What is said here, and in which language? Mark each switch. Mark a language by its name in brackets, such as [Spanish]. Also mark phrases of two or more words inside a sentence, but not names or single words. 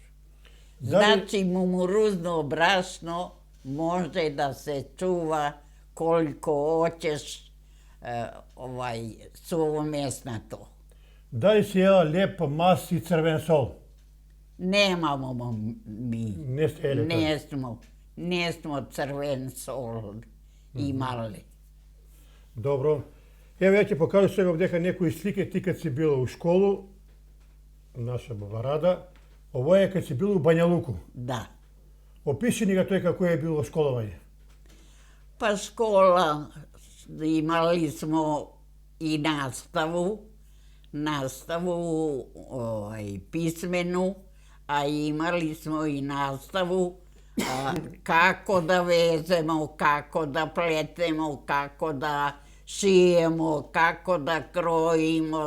[Serbian] Znači mumuruzno brašno može da se čuva koliko hoćeš suvomesnato. Da li si jela lep mast i crven sol? Nemamo mi. [Macedonian] Не сте еле тоа. [Serbian] Nesmo crven sol imali. [Macedonian] Добро. Ево ја ќе покажам сега овдека некои слики ти кад си била у школу, наша баба Рада. Ово е кад си била у Бања Луку. [Serbian] Da. [Macedonian] Опиши ни ga тој како е било школовање. [Serbian] Pa škola, imali smo i nastavu pismenu, a imali smo i nastavu kako da vezemo, kako da pletemo, kako da šijemo, kako da krojimo.